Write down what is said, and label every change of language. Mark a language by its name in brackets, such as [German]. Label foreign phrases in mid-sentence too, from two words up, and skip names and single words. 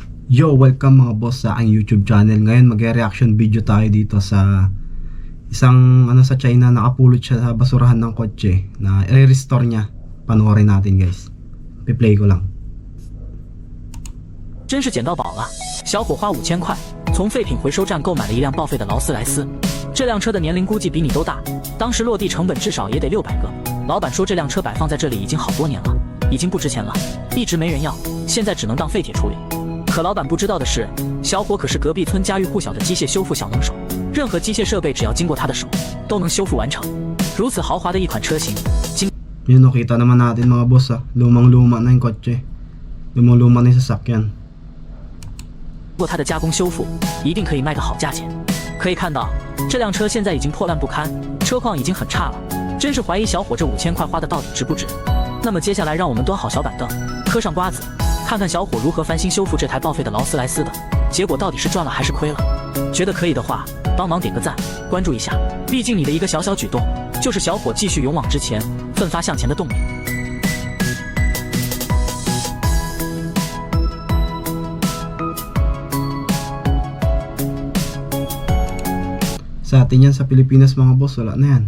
[Filipino] Yo, welcome mga boss sa aking YouTube channel. Ngayon mag- [English] reaction video [Filipino] tayo dito sa isang sa China, nakapulot siya sa basurahan ng kotse na i-restore niya. Panoorin natin guys. P-play ko lang. [Chinese] 真是捡到宝了！小伙花5000块从废品回收站购买了一辆报废的劳斯莱斯，这辆车的年龄估计比你都大，当时落地成本至少也得600个。老板说这辆车摆放在这里已经好多年了，已经不值钱了，一直没人要，现在只能当废铁处理。可老板不知道的是，小伙可是隔壁村家喻户晓的机械修复小能手，任何机械设备只要经过他的手，都能修复完成。如此豪华的一款车型，经 [Filipino] Yun, kita naman natin mga boss lumang-luma na yung kotse. Lumang-luma na yung sasakyan. [Chinese] 过它的加工修复，一定可以卖个好价钱。可以看到，这辆车现在已经破烂不堪，车况已经很差了，真是怀疑小伙这5000块花的到底值不值。那么接下来让我们端好小板凳，嗑上瓜子，看看小伙如何翻新修复这台报废的劳斯莱斯的，结果到底是赚了还是亏了？觉得可以的话，帮忙点个赞，关注一下，毕竟你的一个小小举动，就是小伙继续勇往直前、奋发向前的动力。 [Filipino] Sa atin yan sa Pilipinas mga boss, wala na yan.